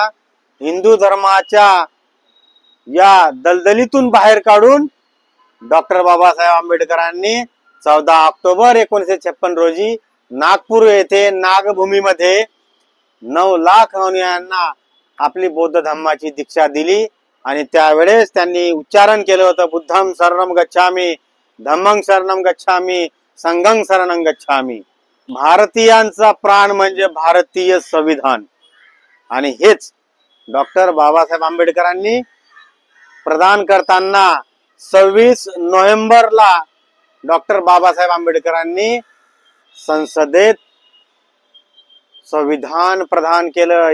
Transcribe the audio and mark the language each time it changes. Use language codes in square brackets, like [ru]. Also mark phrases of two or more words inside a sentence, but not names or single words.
[mr] हिंदू धर्माच्या या दलदलीतून बाहेर काढून डॉक्टर बाबासाहेब आंबेडकरांनी 14 ऑक्टोबर 1956 रोजी नागपूर येथे नागभूमीमध्ये 9 लाख अनुयायांना आपली बौद्ध धर्माची दीक्षा दिली आणि त्यावेळेस त्यांनी उच्चारण केलं होतं, [pi] बुद्धं शरणं गच्छामि, धम्मं शरणं गच्छामि, संघं शरणं गच्छामि। [mr] भारतीयांचा प्राण म्हणजे भारतीय संविधान आणि हेच डॉक्टर बाबासाहेब आंबेडकरांनी प्रदान करताना 26 नोव्हेंबरला डॉक्टर बाबासाहेब आंबेडकरांनी संसदेत संविधान प्रदान केलं।